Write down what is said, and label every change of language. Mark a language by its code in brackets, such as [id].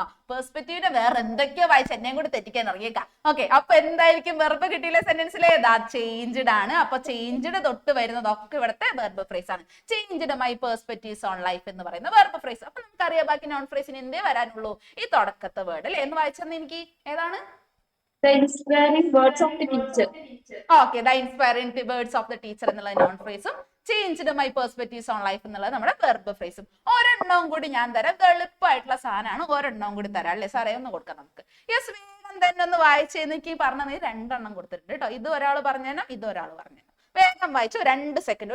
[ml] പെർസ്പെക്റ്റീവിന്റെ വേറെ എന്തൊക്കെയോ വായിച്ച് എന്നെയും കൂടി തെറ്റിക്കാൻ ഇറങ്ങിയേക്കാം. ഓക്കെ, അപ്പൊ എന്തായിരിക്കും വെർബ് കിട്ടിയില്ല സെന്റൻസിലെ? ചേഞ്ച്ഡ് ആണ്. അപ്പൊ ചേഞ്ച്ഡ് തൊട്ട് വരുന്നതൊക്കെ ഇവിടുത്തെ വെർബ് ഫ്രേസ് ആണ്. [en] changed my perspectives on life [ml] എന്ന് പറയുന്ന വെർബ് ഫ്രേസ്. അപ്പൊ നമുക്കറിയാം ബാക്കി നോൺ ഫ്രേസിന് എന്തേ വരാനുള്ളൂ? ഈ തുടക്കത്തെ വേർഡ് അല്ലെ. എന്ന് വായിച്ചെന്ന് എനിക്ക് ഏതാണ്? [en] The inspiring words of the teacher. [ml] Okay, [en] the inspiring words of the teacher [ml] എന്നുള്ള non ഫ്രേസും [en] changed my perspectives on life [ml] എന്നുള്ളത് നമ്മുടെ വെർബ് ഫ്രേസും. ഒരെണ്ണവും കൂടി ഞാൻ തരാം. എളുപ്പമായിട്ടുള്ള സാധനമാണ്, ഒരെണ്ണവും കൂടി തരാം അല്ലേ സാറേ? ഒന്ന് കൊടുക്കാം നമുക്ക്. യെസ്, വേഗം തന്നെ ഒന്ന് വായിച്ചെന്ന് എനിക്ക് പറഞ്ഞത് 2 കൊടുത്തിട്ടുണ്ട് കേട്ടോ. ഇത് ഒരാൾ പറഞ്ഞേനോ, ഇത് ഒരാൾ പറഞ്ഞേനോ. വേഗം വായിച്ചു. 2 സെക്കൻഡ്.